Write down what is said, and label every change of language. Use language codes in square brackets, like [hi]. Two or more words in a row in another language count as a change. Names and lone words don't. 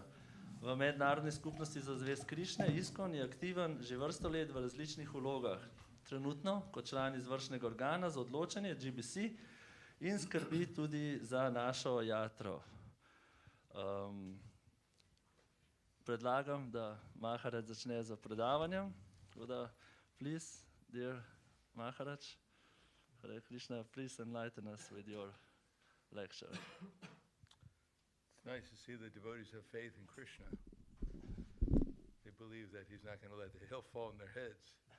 [sl] V mednarodni skupnosti za zavest Krišne ISKCON je aktiven že vrsto let v različnih vlogah. Trenutno kot član izvršnega organa za odločanje GBC in skrbi tudi za našo jatro. Predlagam, da Maharaj začne z predavanjem. [en] Please, dear Maharaj, Hare Krishna, please enlighten us with your lecture. It's nice to see the devotees have faith in Krishna. They believe that he's not going to let the hill fall on their heads.